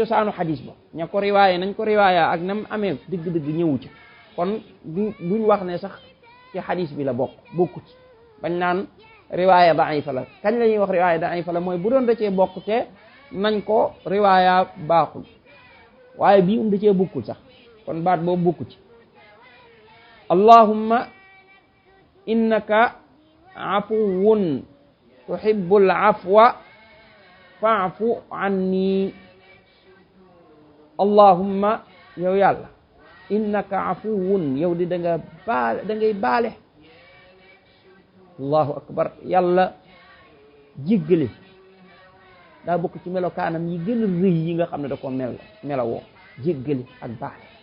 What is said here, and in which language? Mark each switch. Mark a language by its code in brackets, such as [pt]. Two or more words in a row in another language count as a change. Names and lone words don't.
[wo] cosaanu xadis ba ña ko riwaaya nañ ko riwaaya ak nam amee dëgg-dëgg ñëwu ca kon duñ wax ne sax ci xadis bi la bokkut bañ naan [ar] رواية ضعيفة [wo] la kañ la ñuy wax [ar] رواية ضعيفة [wo] la mooy bu doon da cee bokk te nañ ko riwaaya baaxul waaye bii da cee bokkul sax kon baat boobu bokku ci [ar] اللهم إنك عفو تحب العفو فاعف عني [wo] allahumma yow yàlla [ar] إنك عفو [wo] yow di da ngay baale [ar] الله أكبر [wo] yàlla jéggale daa bokk ci melokaanam yi gën a rëy yi nga xam ne da ko melawoo jéggale ak baale